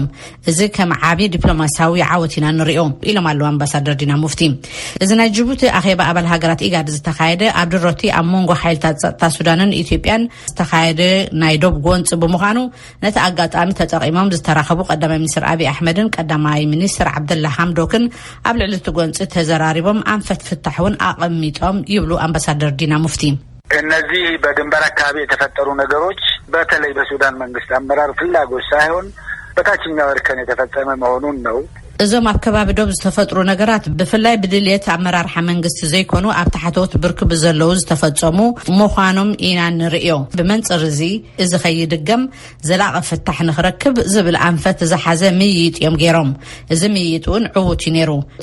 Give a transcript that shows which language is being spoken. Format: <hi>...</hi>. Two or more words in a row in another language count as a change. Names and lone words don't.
<ti>እዚ ከም ዓቢ ዲፕሎማሲያዊ ዓወት ኢና ንሪኦ ኢሎም ኣለዉ አምባሳደር ዲና ሙፍቲ። እዚ ናይ ጅቡቲ ኣኼባ ኣባል ሃገራት ኢጋድ ዝተካየደ ኣብ ድሮቲ ኣብ መንጎ ሓይልታት ጸጥታ ሱዳንን ኢትዮጵያን ዝተካየደ ናይ ዶብ ጎንጽ ብምዃኑ ነቲ ኣጋጣሚ ተጠቒሞም ዝተራኸቡ ቀዳማይ ሚኒስትር አብይ አሕመድን ቀዳማይ ሚኒስትር ዓብደላ ሐምዶክን ኣብ ልዕሊ እቲ ጎንጽ ተዘራሪቦም አንፈት ፍታሕውን አቐሚጦም ይብሉ አምባሳደር ዲና ሙፍቲ።</ti> <am>እነዚህ በድንበር አካባቢ የተፈጠሩ ነገሮች በተለይ በሱዳን መንግስት አመራር ፍላጎት ሳይሆን በታችኛው እርከን የተፈጸመ መሆኑን ነው።</am> <ti>እዞም ኣብ ከባቢ ዶብ ዝተፈጥሩ ነገራት ብፍላይ ብድልየት ኣመራርሓ መንግስቲ ዘይኮኑ ኣብ ታሕተዎት ብርክብ ዘለዉ ዝተፈጸሙ ምዃኖም ኢና ንሪኦ። ብመንጽር እዚ ኸይድገም ዘላቐ ፍታሕ ንኽረክብ ዝብል ኣንፈት ዝሓዘ ምይይጥ እዮም ገይሮም። እዚ ምይይጥ እውን ዕዉት እዩ ነይሩ። እቲ</ti>